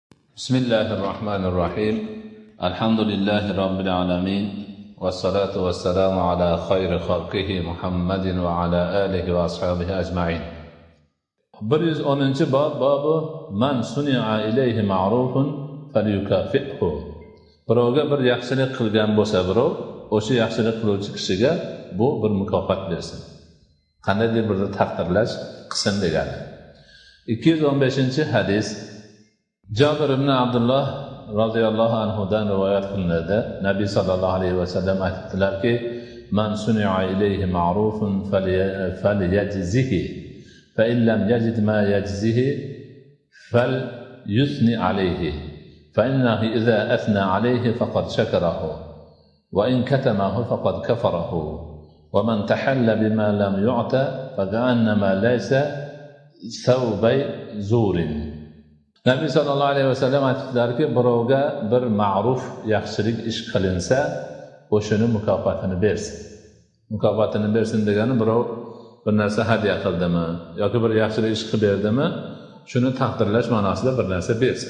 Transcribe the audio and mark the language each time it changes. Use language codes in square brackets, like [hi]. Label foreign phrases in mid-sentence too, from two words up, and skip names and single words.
[ar] بسم الله الرحمن الرحيم الحمد لله رب العالمين والصلاة والسلام على خير خلقه محمد وعلى آله وأصحابه أجمعين. 110 باب من صنع إليه معروف فليكافئه. [uz] birovga bir yaxshilik qilgan bo'lsa birov, o'sha yaxshilik qiluvchi kishiga bu bir mukofot bersin. Qandaydir bir taqdirlash qilsin degani. 215 hadis Jabir ibn Abdullah [ar] رضي الله عنهدان [uz] rivoyat qilinadi. Nabiy [ar] صلى الله عليه وسلم [uz] aytdilarki: [ar] "من صنع إليه معروف فليجزه فإن لم يجد ما يجزيه فليثن عليه فإنه إذا أثنى عليه فقد شكره وإن كتمه فقد كفره ومن تحلى بما لم يعط فكأنما ليس ثوبي زور." [uz] Nabiy [ar] صلى الله عليه وسلم [uz] aytdilarki, birovga bir ma'ruf yaxshilik ish qilinsa, o'shini mukofotini bersin. Mukofotini bersin degani birov bir narsa hadya qildimi yoki bir yaxshilik ish qilib berdimi, shuni taqdirlash ma'nosida bir narsa bersin.